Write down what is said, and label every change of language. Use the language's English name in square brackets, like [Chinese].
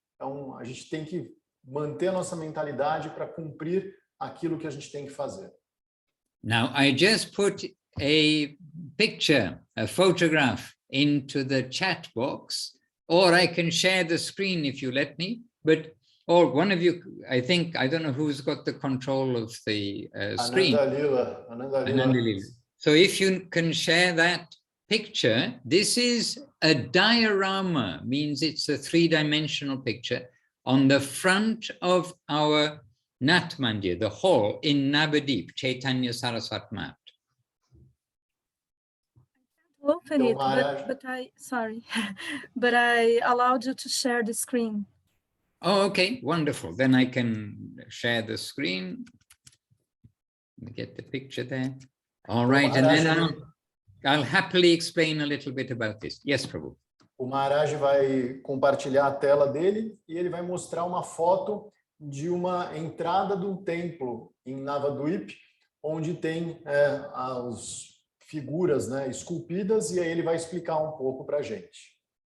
[Portuguese] Então, a gente tem que manter a nossa mentalidade para cumprir aquilo que a gente tem que fazer. [English] Now, I just put a picture, a photograph into the chat box, or I can share the screen if you let me, but or one of you, I think, I don't know who's got the control of the screen. Ananda Lila. So if you can share that picture, this is a diorama, means it's a 3-dimensional picture on the front of our Nat Mandir, the hall in Navadip, Chaitanya Saraswat Mat. Open it, but but I allowed you to share the screen. Oh, okay, wonderful. Then I can share the screen. Let me get the picture there. All right, and then I'll happily explain a little bit about this. Yes, Prabhu. [Portuguese] O Maharaj vai compartilhar a tela dele e ele vai mostrar uma foto de uma entrada de um templo em Navadvip, onde tem as figuras, né, esculpidas, e aí ele vai explicar um pouco para a gente.